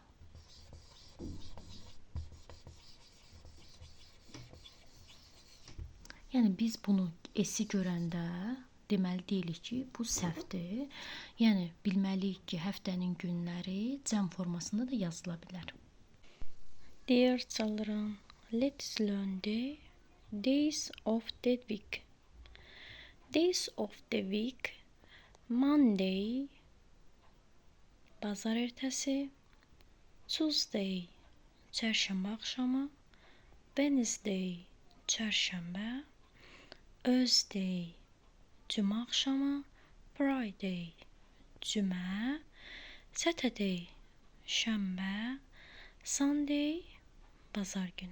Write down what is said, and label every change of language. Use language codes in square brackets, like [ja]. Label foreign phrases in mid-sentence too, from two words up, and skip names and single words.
[az] Yəni biz bunu esi görəndə deməli deyilik ki, bu səhvdir. Yəni bilməliyik ki, həftənin günləri cəm formasında da yazıla bilər. [en] Dear children, let's learn the days of the week. Days of the week: Monday, [az] bazar ertəsi; Tuesday, çərşənbə axşamı; Wednesday, çərşənbə; Thursday, cümə axşamı; Friday, cümə; Saturday, şənbə; Sunday, bazar günü.